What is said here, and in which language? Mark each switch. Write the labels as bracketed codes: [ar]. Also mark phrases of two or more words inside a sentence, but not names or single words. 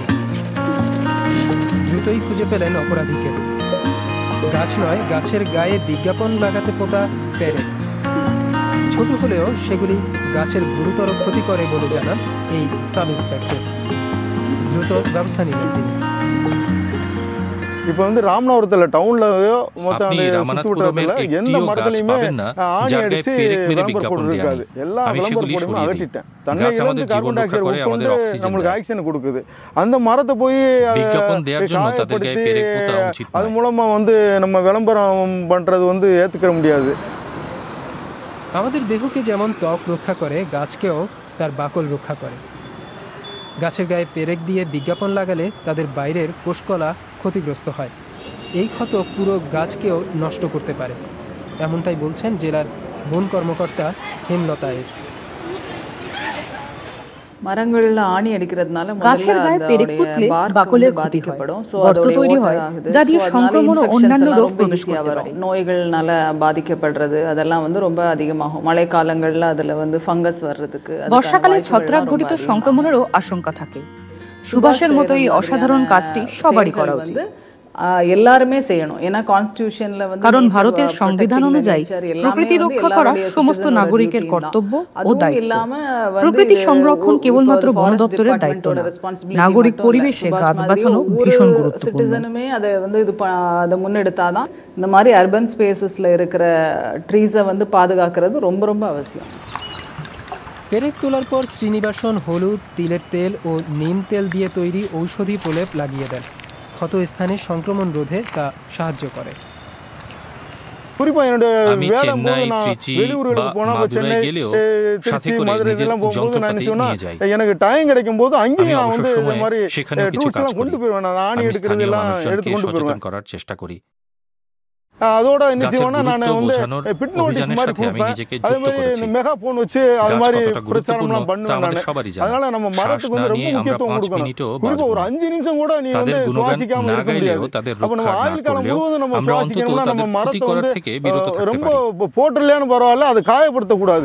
[bn] দ্রুতই খুঁজে পেলেন অপরাধীকে। গাছ নয়, গাছের গায়ে বিজ্ঞাপন লাগাতে পোতা পেরেক। ছোট হলেও সেগুলি গাছের গুরুতর ক্ষতি করে বলে জানান এই সাব ইন্সপেক্টর। দ্রুত ব্যবস্থা নিলেন তিনি। [ta] இப்போ வந்து ராமநாதபுரத்துல டவுன்லயோ மொத்தம் அந்த சுற்றுவட்டாரத்துல எந்த மரத்துலயுமே ஆணி அடிச்சு விளம்பரம் போட்டு இருக்காது. எல்லா விளம்பரம் போடுமே அகற்றிட்டேன். தண்ணியில இருந்து கார்பன் டை ஆக்சைடு உட்கொண்டு நம்மளுக்கு ஆக்சிஜன் கொடுக்குது. அந்த மரத்தை போய் காயப்படுத்தி அது மூலமா வந்து நம்ம விளம்பரம் பண்றது வந்து ஏத்துக்க முடியாது। [bn] আমাদের দেহকে যেমন ত্বক রক্ষা করে, গাছকেও তার বাকল রক্ষা করে। গাছের গায়ে পেরেক দিয়ে বিজ্ঞাপন লাগালে তাদের বাইরের কোষকলা ক্ষতিগ্রস্ত হয়। এই ক্ষত পুরো গাছকেও নষ্ট করতে পারে, এমনটাই বলছেন জেলার বন কর্মকর্তা হেমলতা এস। [ta] மரங்கள்ல ஆணி அடிக்கிறதுனால [bn] গাছের গায়ে পেরেক পুঁতলে বাকলের ক্ষতি হয়, গর্ত তৈরি হয় যা দিয়ে সংক্রমণ ও অন্যান্য রোগ প্রবেশ করতে পারে। [ta] নோய்கள்னால பாதிக்கப்படுறது அதெல்லாம் வந்து ரொம்ப அதிகமாகும்। மழைக்காலங்கள்ல அதுல வந்து ফাঙ্গাস வர்றதுக்கு, [bn] বর্ষাকালে ছত্রাক ঘটিত সংক্রমণেরও আশঙ্কা থাকে। সুভাষের মতো এই অসাধারণ কাজটি সবারই করা উচিত। [ta] எல்லாருமே செய்யணும், ஏன்னா কনস্টিটিউশনல வந்து [bn] কারণ ভারতের সংবিধান অনুযায়ী প্রকৃতি রক্ষা করা সমস্ত নাগরিকের কর্তব্য ও দায়িত্ব। প্রকৃতি সংরক্ষণ কেবলমাত্র বন দপ্তরের দায়িত্ব না, নাগরিক পরিবেশে গাছ বাঁচানো ভীষণ গুরুত্বপূর্ণ। [ta] সিটিজেனுமே அதை வந்து அதை முன்னெடுத்தாதான் இந்த மாதிரி அர்பன் ஸ்பேசஸ்ல இருக்கிற ட்ரீஸை வந்து பாதுகாக்கிறது ரொம்ப ரொம்ப அவசியம்। [bn] পেরেক তোলার পর শ্রীনিবাসন হলুদ, তিলের তেল ও নিম তেল দিয়ে তৈরি ঔষধি প্রলেপ লাগিয়ে দেন। ক্ষত স্থানে সংক্রমণ রোধে তা সাহায্য করে। [ta] குறிப்பா என்னோட வேலை போது நான் வெளியூர்களுக்கு போனா சென்னை, திருச்சி, மதுரை எல்லாம் போகும்போது நான் நினைச்சேன்னா எனக்கு டைம் கிடைக்கும் போது அங்கேயும் நான் வந்து இந்த மாதிரி டூல்ஸ் எல்லாம் கொண்டு போயிடுவேன்। நான் ஆணி எடுக்கிறது எல்லாம் எடுத்து கொண்டு போயிடுவேன் [bn] করার চেষ্টা করি। [ta] அதோட என்ன செய்வேன்னா நான் வந்து பிட் நோட்டீஸ் மாதிரி கொடுப்பேன், அதே மாதிரி மெகா போன் வச்சு அது மாதிரி பிரச்சாரம்லாம் பண்ணுவேன் நான்। அதனால நம்ம மரத்துக்கு வந்து ரொம்ப முக்கியத்துவம் கொடுக்கணும்। குறிப்பா ஒரு 5 நிமிஷம் கூட நீ வந்து சுவாசிக்காம இருக்க முடியாது। அப்ப நம்ம ஆயுள் காலம் முழுவதும் நம்ம சுவாசிக்கணும்னா நம்ம மரத்தை வந்து ரொம்ப போட்டலையானு பரவாயில்ல, அதை காயப்படுத்தக்கூடாது।